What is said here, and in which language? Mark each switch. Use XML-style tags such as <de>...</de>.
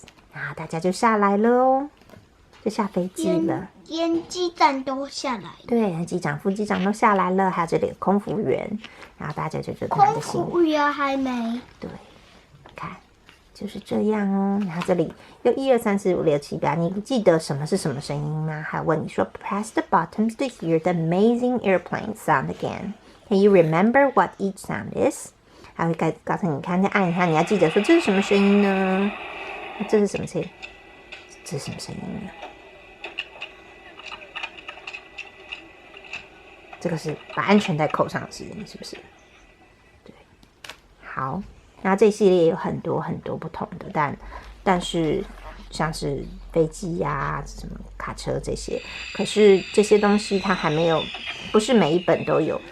<zh>然后大家就下来了哦，就下飞机了。连机长都下来了。对，机长、副机长都下来了，还有这里的空服员，然后大家就觉得他的心。空服员还没。对，看就是这样哦。然后这里有1、2、3、4、5、6、7、8，你记得什么是什么声音吗？还问你说</zh> <en>Press the buttons to hear the amazing airplane sound again. Can you remember what each sound is?</en> <zh>还会告诉你看，再按一下，你要记得说这是什么声音呢？这是什么声音？这是什么声音呢？这个是把安全带扣上的声音，是不是？对，好，那这一系列有很多很多不同的，但是像是飞机呀、什么卡车这些，可是这些东西它还没有，不是每一本都有。</zh>